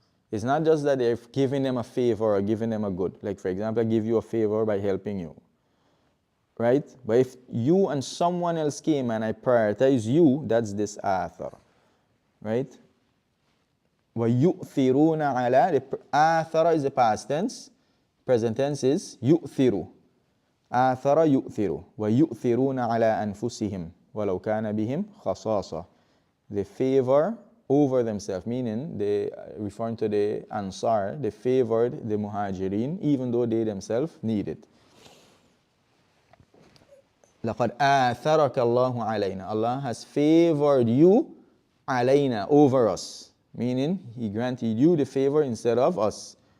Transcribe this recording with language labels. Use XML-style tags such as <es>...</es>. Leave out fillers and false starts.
<en>It's not just that they're giving them a favor or giving them a good. Like, for example, I give you a favor by helping you. Right? But if you and someone else came and I prioritize you, that's this athar. Right?</en> <ar>وَيُؤْثِرُونَ عَلَى,</ar> <en>the athara is the past tense. Present tense is يُؤْثِرُ.</en> <ar>آثر يؤثر ويؤثرون على أنفسهم ولو كان بهم خصاصة.</ar> <en>They favor over themselves, meaning they, referring to the Ansar, they favored the Muhajirin even though they themselves need it.</en> <ar>لقد آثرك الله علينا.</ar> <en>Allah has favored you</en> <ar>علينا,</ar> <en>over us, meaning He granted you the favor instead of us.</en>